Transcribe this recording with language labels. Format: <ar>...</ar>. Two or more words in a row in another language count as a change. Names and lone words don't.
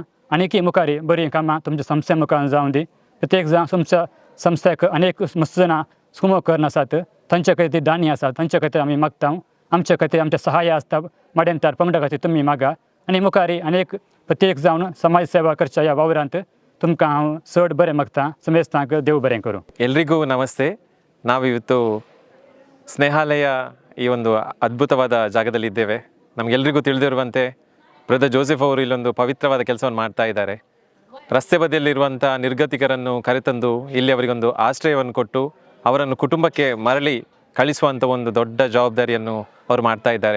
<kok>आनीकय मुखारी बरीं कामां तुमच्या संस्थे मुखार जावन दी. प्रत्येक जावन तुमच्या संस्थेक अनेक मस्त जाणां सुमो करन आसात. तांचे खातीर दानी आसात तांचे खातीर आमी मागता. आमचे खातीर आमचें सहाय्य आसता मड्यांत्यार पंगडा खातीर तुमी मागा. आनी मुखारी अनेक प्रत्येक जावन समाज सेवा करच्या ह्या वावरांत तुमकां हांव चड बरें मागता. समेस्तांक देव बरें करूं.</kok> <kn>ಎಲ್ರಿಗೂ ನಮಸ್ತೆ. ನಾವಿವತ್ತು ಸ್ನೇಹಾಲಯ ಈ ಒಂದು ಅದ್ಭುತವಾದ ಜಾಗದಲ್ಲಿದ್ದೇವೆ. ನಮಗೆಲ್ಲರಿಗೂ ತಿಳಿದಿರುವಂತೆ ಬ್ರದರ್ ಜೋಸೆಫ್ ಅವರು ಇಲ್ಲೊಂದು ಪವಿತ್ರವಾದ ಕೆಲಸವನ್ನು ಮಾಡ್ತಾ ಇದ್ದಾರೆ. ರಸ್ತೆ ಬದಿಯಲ್ಲಿರುವಂಥ ನಿರ್ಗತಿಕರನ್ನು ಕರೆತಂದು ಇಲ್ಲಿ ಅವರಿಗೊಂದು ಆಶ್ರಯವನ್ನು ಕೊಟ್ಟು ಅವರನ್ನು ಕುಟುಂಬಕ್ಕೆ ಮರಳಿ ಕಳಿಸುವಂಥ ಒಂದು ದೊಡ್ಡ ಜವಾಬ್ದಾರಿಯನ್ನು ಅವರು ಮಾಡ್ತಾ ಇದ್ದಾರೆ.</kn>